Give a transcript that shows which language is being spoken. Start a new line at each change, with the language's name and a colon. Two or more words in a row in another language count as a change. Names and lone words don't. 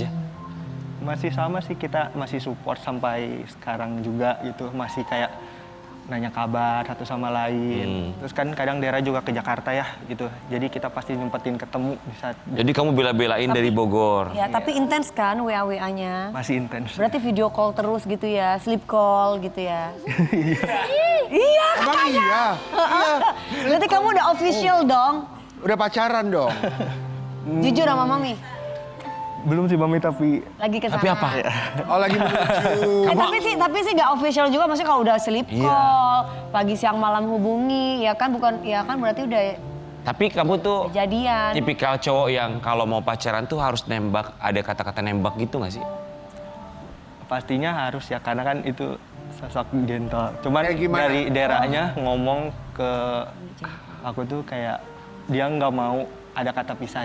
Indonesian: Masih sama sih, kita masih support sampai sekarang juga gitu. Masih kayak nanya kabar satu sama lain. Terus kan kadang daerah juga ke Jakarta ya gitu. Jadi kita pasti nyempetin ketemu di saat Jadi kamu bela-belain dari Bogor. Ya, tapi intens kan WA-WA-nya? masih intens. Berarti
English: video call
Indonesian: terus gitu ya,
English: sleep call
Indonesian: gitu ya? Emang iya? Berarti kamu udah official dong? Udah pacaran dong? Jujur sama Mami? Belum sih Mami tapi Lagi kesana. Tapi apa? Oh lagi menuju. Tapi sih nggak official juga, maksudnya kalau udah
English: sleep call,
Indonesian: pagi siang malam hubungi, ya kan berarti udah Tapi kamu tuh jadian. tipikal cowok yang kalau mau pacaran tuh harus nembak, ada kata-kata nembak gitu gak sih? pastinya harus ya karena kan itu sosok gentle. Cuman Kayak gimana? dari daerahnya ngomong ke aku tuh kayak dia nggak mau ada kata pisah.